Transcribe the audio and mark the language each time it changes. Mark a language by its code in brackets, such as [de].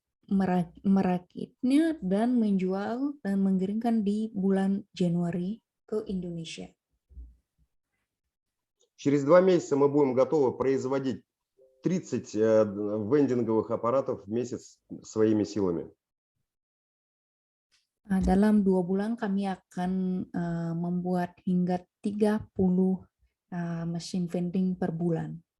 [id] merakitnya dan menjual dan mengirimkan di bulan Januari ke Indonesia. [ru] Через 2 месяца мы будем готовы производить 30 вендинговых аппаратов в месяц своими силами. [id] Dalam 2 bulan kami akan membuat hingga 30 mesin vending per bulan.